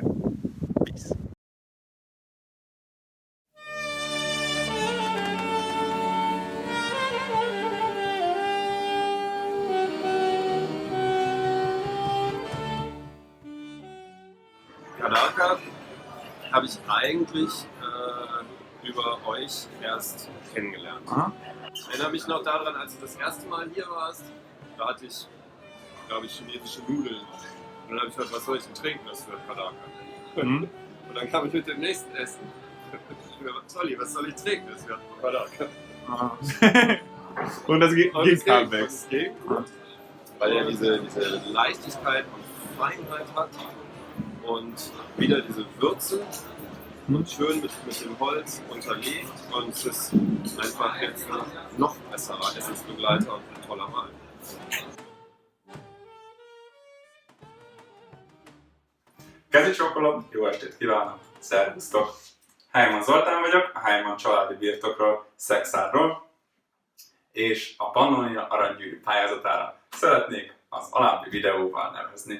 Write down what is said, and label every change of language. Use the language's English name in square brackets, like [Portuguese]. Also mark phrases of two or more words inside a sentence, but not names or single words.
[German] Peace! Kadarka habe ich eigentlich über euch erst kennengelernt. Aha. Ich erinnere mich noch daran, als du das erste Mal hier warst, da hatte ich, glaube ich, chinesische Nudeln. Und dann habe ich gefragt, was soll ich denn trinken, das für Kadarka? Mhm. Und dann kam ich mit dem nächsten Essen. Solli, was soll ich trinken, das für Kadarka? Und das ging Und halbwegs. es ging gut, weil er diese Leichtigkeit und Feinheit hat und wieder diese Würze und schön mit dem Holz unterlegt und es ist einfach jetzt ein noch besserer Essensbegleiter und ein toller Wein. [Hungarian] Kezi csókolom, jó estét kívánok! Szervusztok! Heimann Zoltán vagyok, a Heimann családi birtokról, Szexárról, és a Pannonia aranygyűrű pályázatára szeretnék az alábbi videóval nevezni.